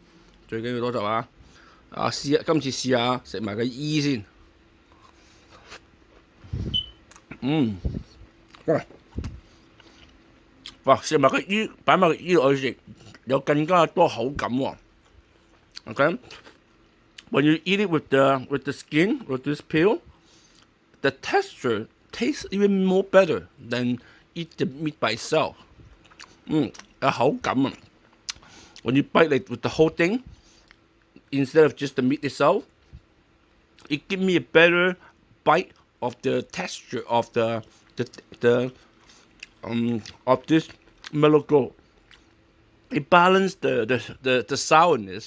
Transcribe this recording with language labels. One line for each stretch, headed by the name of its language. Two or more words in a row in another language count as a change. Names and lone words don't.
Cantonese: 最緊要多汁啊！試下今次試下食埋個衣先。哇！食埋個衣，擺埋個衣落去食，有更加多口感喎。
English: OK， when you eat it with the skin with this peel, the texture tastes even more better than eat the meat by itself.
Cantonese: 有口感啊
English: ！When you bite it with the whole thing instead of just the meat itself, it gives me a better bite of the texture of of this Melogold. It balances the sourness.